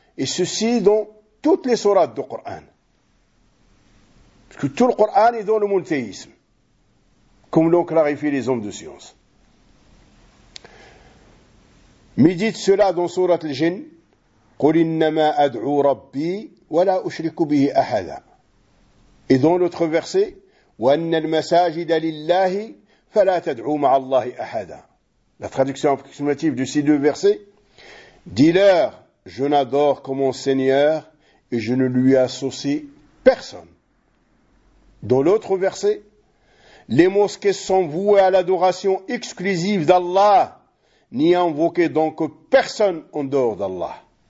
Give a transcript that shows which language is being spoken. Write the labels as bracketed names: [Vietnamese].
[French] Et ceci dans toutes les sourates du Coran. Parce que tout le Coran est dans le monothéisme, comme l'ont clarifié les hommes de science. Médite cela dans sourate al-Jinn. [Arabic] قُلْ إِنَّمَا أَدْعُو رَبِّي وَلَا أُشْرِكُ بِهِ أَحَدًا. [French] Et dans l'autre verset, [Arabic] وَأَنَّ الْمَسَاجِدَ لِلَّهِ فَلَا تَدْعُو مَعَ اللَّهِ أَحَدًا. [French] La traduction approximative de ces deux versets, dis-leur, je n'adore que mon Seigneur et je ne lui associe personne. Dans l'autre verset, les mosquées sont vouées à l'adoration exclusive d'Allah, n'y invoquez donc personne en dehors d'Allah.